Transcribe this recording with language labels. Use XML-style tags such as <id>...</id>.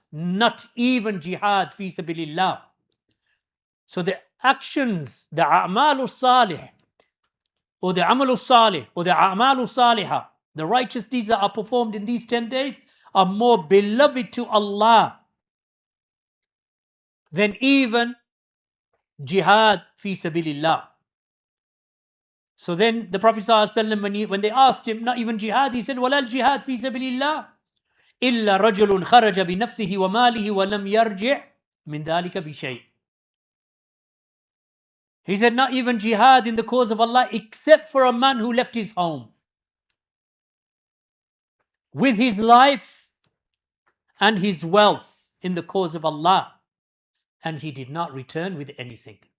<en>Not even jihad fi sabilillah. So the actions, the a'malu salih, or the amalu salih, or the a'malu salihah, the righteous deeds that are performed in these 10 days are more beloved to Allah than even jihad fi sabilillah. So then the Prophet ﷺ, when they asked him, not even jihad, he said,</en> <ar>وَلَا الْجِهَادْ فِي سَبِيلِ اللَّهِ إِلَّا رَجُلٌ خَرَجَ بِنَفْسِهِ وَمَالِهِ وَلَمْ يَرْجِعْ مِنْ ذَلِكَ بِشَيْءٍ.</ar> <en>He said, not even jihad in the cause of Allah, except for a man who left his home with his life and his wealth in the cause of Allah, and he did not return with anything.</en>